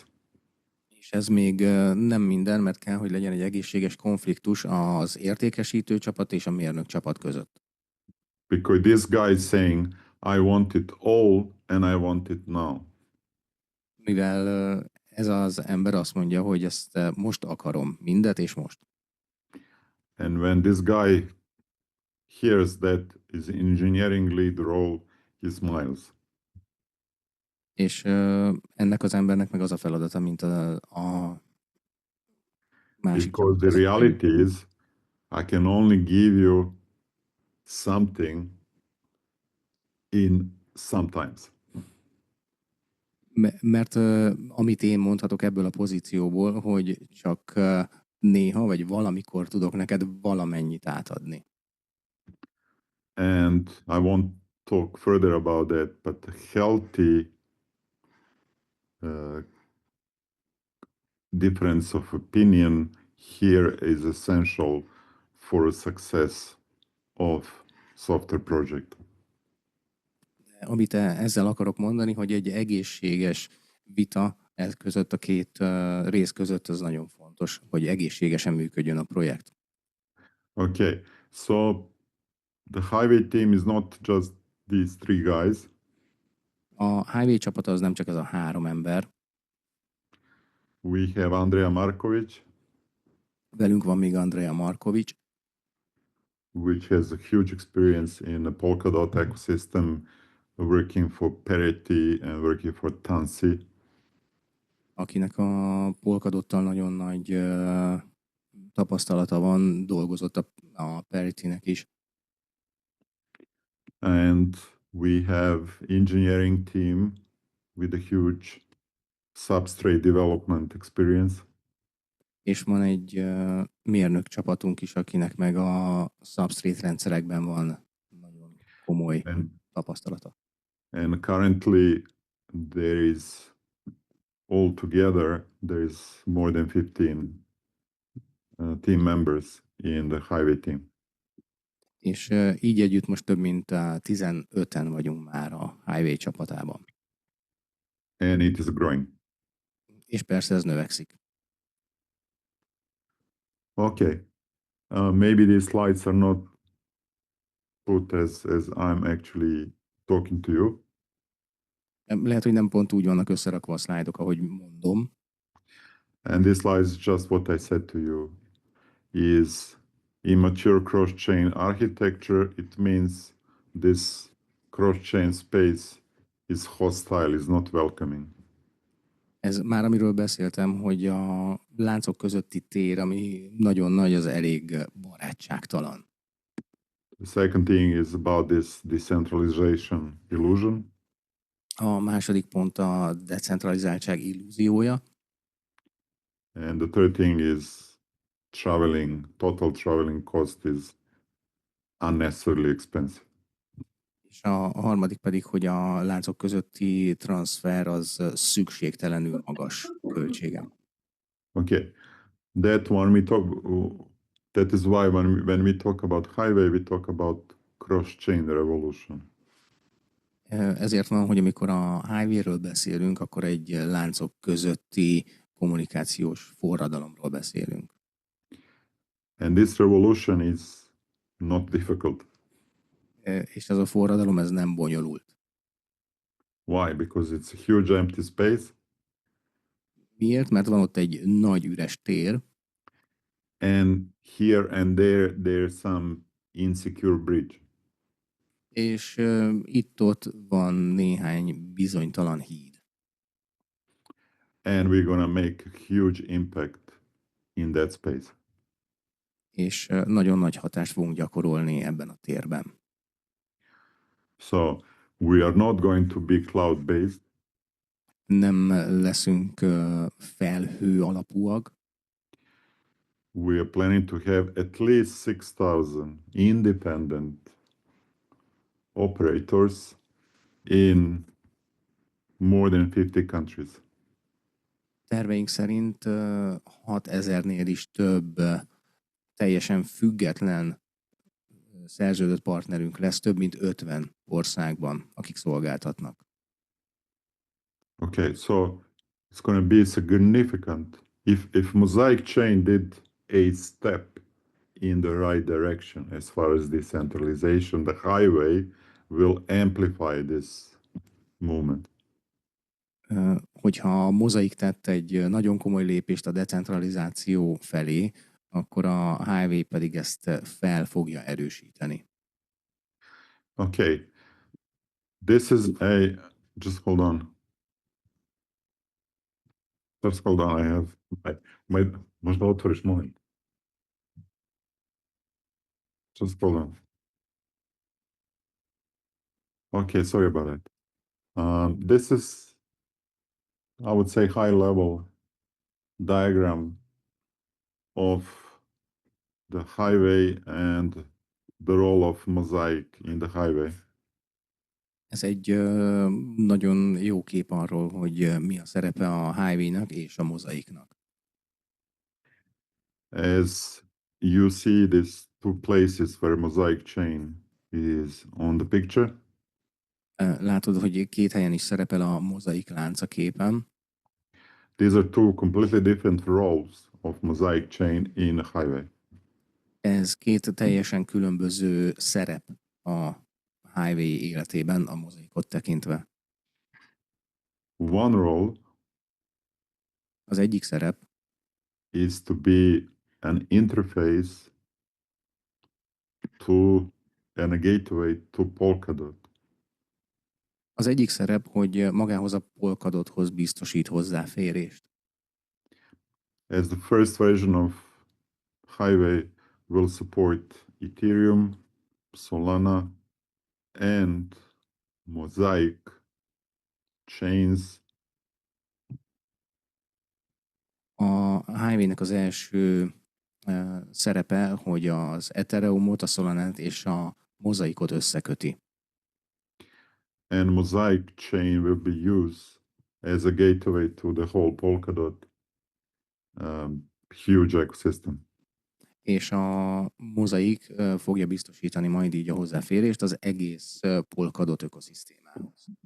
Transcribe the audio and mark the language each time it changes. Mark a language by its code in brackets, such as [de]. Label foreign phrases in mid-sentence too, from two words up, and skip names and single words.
[hu] És ez még nem minden, mert kell, hogy legyen egy egészséges konfliktus az értékesítő csapat és a mérnök csapat között. [en] Because this guy is saying, I want it all, and I want it now. [hu] Mivel ez az ember azt mondja, hogy ezt most akarom, mindet és most. [en] And when this guy hears that his engineering lead role, he smiles. [hu] És ennek az embernek meg az a feladata, mint a másik. [en] Because the reality is, I can only give you something in sometimes. [hu] Mert amit én mondhatok ebből a pozícióból, hogy csak néha vagy valamikor tudok neked valamennyit átadni. [en] And I won't talk further about that, but a healthy difference of opinion here is essential for a success of software project. [hu] Amit ezzel akarok mondani, hogy egy egészséges vita ez között, a két rész között, az nagyon fontos, hogy egészségesen működjön a projekt. [en] Okay, so the Highway team is not just these three guys. [hu] A Highway csapata az nem csak ez a 3 ember. [en] We have Andrea Marković, [hu] Velünk van még Andrea Marković, [en] which has a huge experience in the Polkadot ecosystem, working for Parity and working for Tansi. [hu] akinek a Polkadottal nagyon nagy tapasztalata van, dolgozott a Parity-nek is. [en] And we have engineering team with a huge substrate development experience. [hu] És van egy mérnök csapatunk is, akinek meg a substrate rendszerekben van nagyon komoly tapasztalata. [en] And currently there is altogether there is more than 15 team members in the Highway team. [hu] És így együtt most több mint 15-en vagyunk már a Highway csapatában. [en] And it is growing. [hu] És persze ez növekszik. [en] Okay. Maybe these slides are not put as I'm actually talking to you. [hu] Lehet, hogy nem pont úgy vannak összerakva a szlájdok, ahogy mondom. [en] And this slide is just what I said to you. Is immature cross-chain architecture. It means this cross-chain space is hostile, is not welcoming. [hu] Ez már amiről beszéltem, hogy a láncok közötti tér, ami nagyon nagy, az elég barátságtalan. [en] The second thing is about this decentralization illusion. [hu] A második pont a decentralizáltság illúziója. [en] And the third thing is total traveling cost is unnecessarily expensive. [hu] És a harmadik pedig, hogy a láncok közötti transfer az szükségtelenül magas költsége. [en] Okay, that is why when we talk about highway, we talk about cross-chain revolution. [hu] Ezért van, hogy amikor a highway-ről beszélünk, akkor egy láncok közötti kommunikációs forradalomról beszélünk. [en] And this revolution is not difficult. [hu] És ez a forradalom, ez nem bonyolult. [en] Why? Because it's a huge empty space. [hu] Miért? Mert van ott egy nagy üres tér. [en] And here and there's some insecure bridge. [hu] És itt-ott van néhány bizonytalan híd. [en] And we're gonna make a huge impact in that space. [hu] És nagyon nagy hatást fogunk gyakorolni ebben a térben. [en] So we are not going to be cloud-based. [hu] Nem leszünk felhő alapúak. [en] We are planning to have at least 6,000 independent operators in more than 50 countries. [hu] Terveink szerint 6000-nél is több teljesen független szerződött partnerünk lesz, több mint 50 országban, akik szolgáltatnak. [en] Okay, so it's going to be significant. If Mosaic Chain did a step in the right direction as far as decentralization, the highway will amplify this movement. [hu] Hogyha a mozaik tett egy nagyon komoly lépést a decentralizáció felé, akkor a Highway pedig ezt fel fogja erősíteni. [en] Okay, this is just hold on. Just hold on, I have most author is moment. Just hold on. Okay, sorry about that. This is, I would say, high level diagram of the highway and the role of Mosaic in the highway. [hu] Ez egy nagyon jó kép arról, hogy mi a szerepe a Highway-nak és a mozaiknak. [en] As you see these two places where Mosaic chain is on the picture, [hu] Látod, hogy két helyen is szerepel a mozaik lánc a képen. [en] these are two completely different roles of Mosaic chain in a highway. [hu] Ez két teljesen különböző szerep a Highway életében, a mozaikot tekintve. [en] One role [hu] Az egyik szerep [en] is to be an interface to and a gateway to Polkadot. [hu] Az egyik szerep, hogy magához a Polkadothoz biztosít hozzáférést. [en] As the first version of Highway will support Ethereum, Solana, and Mosaic chains. [hu] A Highway-nek az első szerepe, hogy az Ethereumot, a Solanát és a mozaikot összeköti. [en] And Mosaic chain will be used as a gateway to the whole Polkadot huge ecosystem. [hu] És a mozaik fogja biztosítani majd így a hozzáférést az egész Polkadot ökoszisztémához.